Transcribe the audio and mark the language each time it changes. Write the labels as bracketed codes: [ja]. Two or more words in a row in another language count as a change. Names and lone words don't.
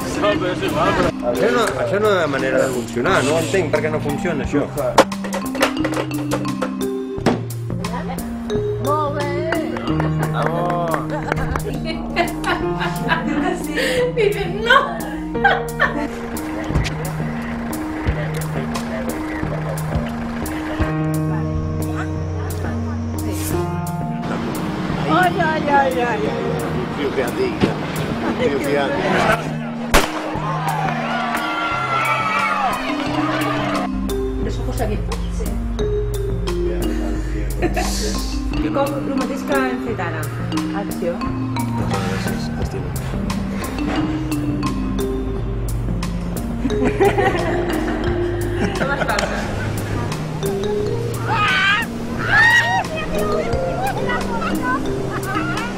[ca] Això no hi ha manera de funcionar, no entenc per què no funciona això. Molt bé. [es] Dices, no. Ai, ai, ai, ai. [it] Più che antica, più che antica. [es] Los ojos abiertos. [ca] Sí. I com el mateix que hem fet ara. Acció. Com es passa? Ah!